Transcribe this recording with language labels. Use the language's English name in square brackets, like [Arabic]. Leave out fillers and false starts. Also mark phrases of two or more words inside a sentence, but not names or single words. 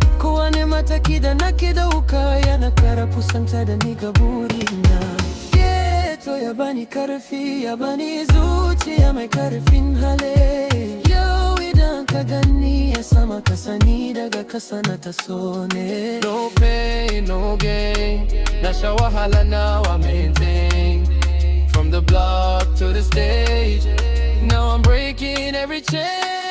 [Hausa] Kowane mataki da nake dauka yana kara kusanta da ni ga burina. Geto ya bani karfi, ya bani zuciya mai karfin hali. Yau idan ka gani ya sama ka sani daga kasa na taso ne. [English] No pain, no gain, [Hausa] na sha wahala [English] now I maintain. From the block to the stage, now I'm breaking every chain.